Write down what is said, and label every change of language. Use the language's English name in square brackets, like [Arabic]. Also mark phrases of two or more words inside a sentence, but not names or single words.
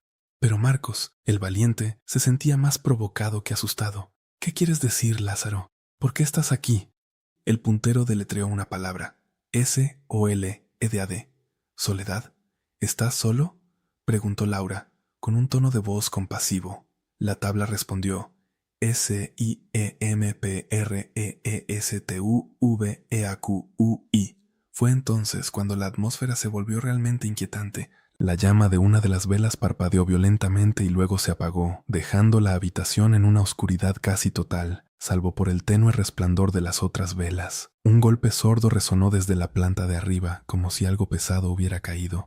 [Spanish] Pero Marcos, el valiente, se sentía más provocado que asustado. ¿Qué quieres decir, Lázaro? ¿Por qué estás aquí? El puntero deletreó una palabra. S-O-L-E-D-A-D. ¿Soledad? ¿Estás solo?, preguntó Laura, con un tono de voz compasivo. La tabla respondió. S-I-E-M-P-R-E-E-S-T-U-V-E-A-Q-U-I. Fue entonces cuando la atmósfera se volvió realmente inquietante. La llama de una de las velas parpadeó violentamente y luego se apagó, dejando la habitación en una oscuridad casi total, salvo por el tenue resplandor de las otras velas. Un golpe sordo resonó desde la planta de arriba, como si algo pesado hubiera caído.